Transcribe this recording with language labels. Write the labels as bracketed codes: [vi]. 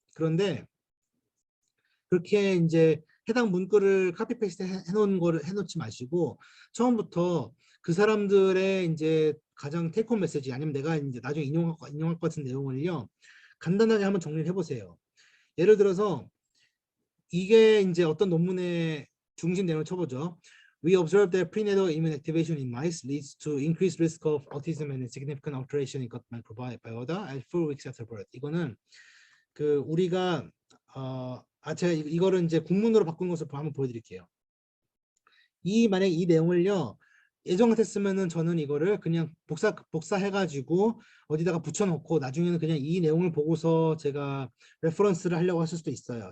[ko] 그런데 그렇게 이제 해당 문구를 카피 페이스트 해놓은 거를 해놓지 마시고 처음부터 그 사람들의 이제 가장 테이크홈 메시지 아니면 내가 이제 나중에 인용할 것 같은 내용을요 간단하게 한번 정리를 해보세요. 예를 들어서 이게 이제 어떤 논문의 중심 내용을 쳐보죠. [en] We observed that prenatal immune activation in mice leads to increased risk of autism and significant alteration in gut microbiota at 4 weeks after birth. [ko] 이거는 그 우리가 제가 이거를 이제 국문으로 바꾼 것을 한번 보여드릴게요. 만약 이 내용을요 예전 같았으면은 저는 이거를 그냥 복사해가지고 어디다가 붙여놓고 나중에는 그냥 이 내용을 보고서 제가 레퍼런스를 하려고 했을 수도 있어요.